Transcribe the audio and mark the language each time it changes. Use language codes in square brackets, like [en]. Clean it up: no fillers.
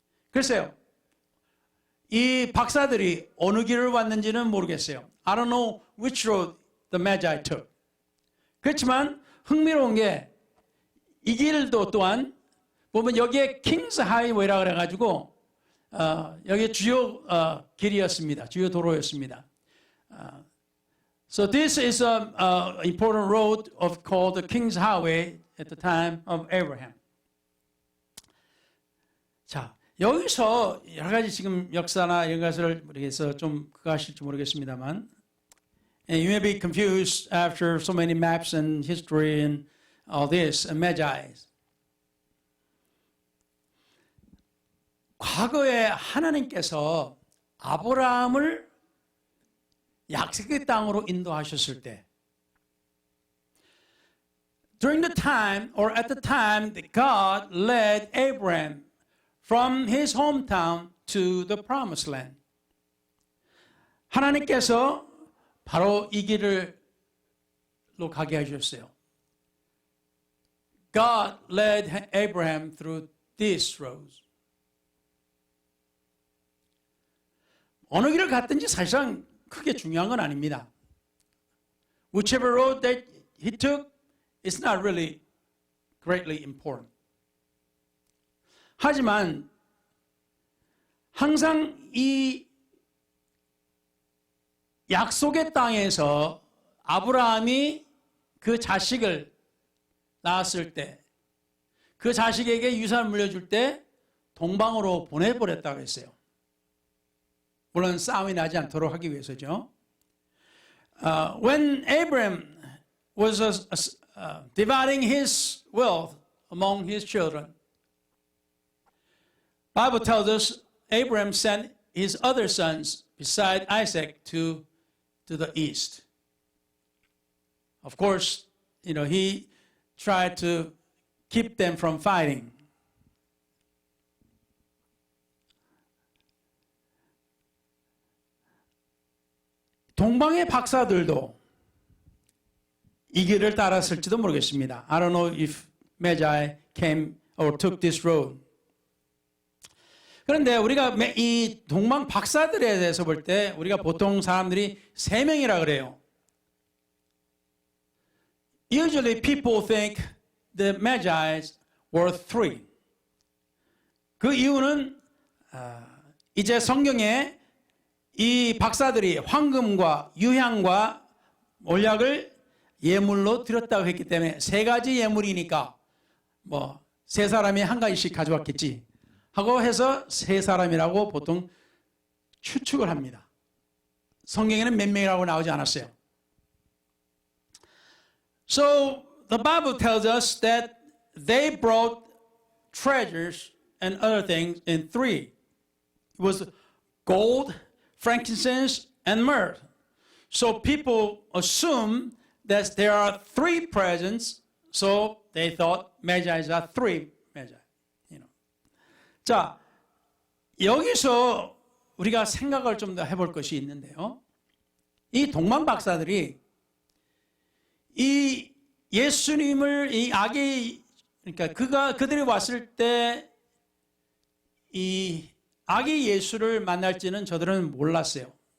[ko] 글쎄요. 이 박사들이 어느 길을 왔는지는 모르겠어요. [en] I don't know which road the Magi took. [ko] 그렇지만 흥미로운 게 이 길도 또한 보면 여기에 킹스 하이웨이라고 그래가지고 여기 주요 길이었습니다. 주요 도로였습니다. [en] So this is an important road called the King's Highway at the time of Abraham. [ko] 자, 여기서 여러 가지 지금 역사나 이런 것을 모르겠어 좀 그거 하실지 모르겠습니다만, [en] and you may be confused after so many maps and history and all this and Magi. [ko] 과거에 하나님께서 아브라함을 약속의 땅으로 인도하셨을 때 [en] during the time or at the time that God led Abraham from his hometown to the promised land. [ko] 하나님께서 바로 이 길로 가게 해주셨어요. [en] God led Abraham through these roads. [ko] 어느 길을 갔든지 사실상 크게 중요한 건 아닙니다. [en] Whichever road that he took is not really greatly important. [ko] 하지만 항상 이 약속의 땅에서 아브라함이 그 자식을 낳았을 때, 그 자식에게 유산을 물려줄 때 동방으로 보내버렸다고 했어요. 물론 싸움이 나지 않도록 하기 위해서죠. [en] When Abraham was dividing his wealth among his children, Bible tells us Abraham sent his other sons beside Isaac to the east. Of course, he tried to keep them from fighting. [ko] 동방의 박사들도 이 길을 따랐을지도 모르겠습니다. [en] I don't know if Magi came or took this road. [ko] 그런데 우리가 이 동방 박사들에 대해서 볼 때 우리가 보통 사람들이 3명이라 그래요. [en] Usually people think the Magi were 3. [ko] 그 이유는 이제 성경에 이 박사들이 황금과 유향과 몰약을 예물로 드렸다고 했기 때문에 3가지 예물이니까 3사람이 한 가지씩 가져왔겠지 하고 해서 3사람이라고 보통 추측을 합니다. 성경에는 몇 명이라고 나오지 않았어요. [en] So the Bible tells us that they brought treasures and other things in 3. It was gold, frankincense, and myrrh. So people assume that there are 3 presents, so they thought Magi are 3 Magi. [ko] 자, 여기서 우리가 생각을 좀 더 해볼 것이 있는데요. 이 동방 박사들이 이 예수님을 그러니까 그들이 왔을 때 이 아기 예수를 만날지는 저들은 몰랐어요.